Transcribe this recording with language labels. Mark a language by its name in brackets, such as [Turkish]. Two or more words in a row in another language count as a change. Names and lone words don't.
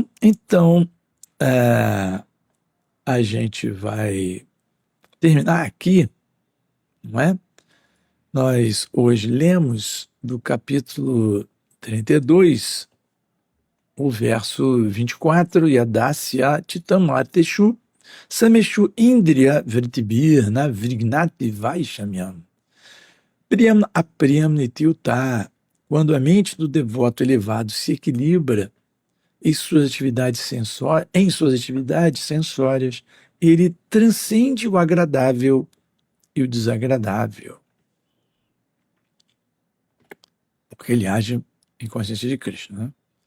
[Portuguese] Então, a gente vai terminar aqui, não é? Nós hoje lemos do capítulo 32, o verso 24, [Sanskrit] Yadasya Chitamateshu Sameshu Indriya Vritibir na Vrignati Vaishamyam Priyam Apriyam Nityuta. [Portuguese] Quando a mente do devoto elevado se equilibra em suas atividades sensórias, ele transcende o agradável e o desagradável. porque ele age em consciência de Krishna, né?